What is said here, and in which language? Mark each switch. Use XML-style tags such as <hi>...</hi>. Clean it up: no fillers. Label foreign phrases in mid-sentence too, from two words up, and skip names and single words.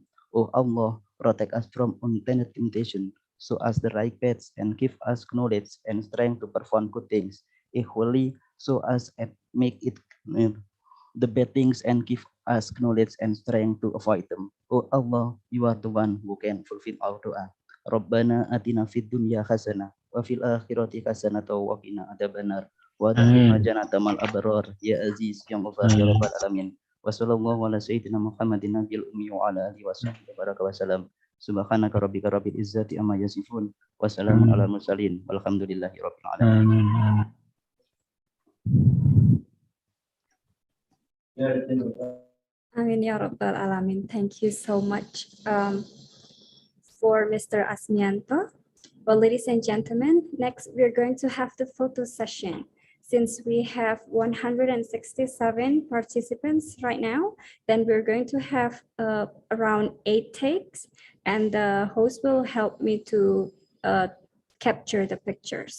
<en>Oh Allah, protect us from unintended temptation, show us the right paths, and give us knowledge and strength to perform good things. Equally, show us and make it the bad things and give us knowledge and strength to avoid them. Oh Allah, you are the one who can fulfill our doa.</en> <ar>ربنا آتنا في الدنيا حسنة وفي الآخرة حسنة وقنا عذاب النار وأدخلنا جنة مع الأبرار يا عزيز يا غفار يا رب العالمين. وصلى الله على سيدنا محمد النبي الأمي وعلى آله وصحبه وبارك وسلم. سبحانك ربك رب العزة عما يصفون وسلام على المرسلين والحمد لله رب العالمين. آمين يا رب العالمين.</ar> <en>Thank you so much for Mr. Asmianto. Well, ladies and gentlemen, next we're going to have the photo session. Since we have 167 participants right now, then we're going to have around 8 takes, and the host will help me to capture the pictures.</en>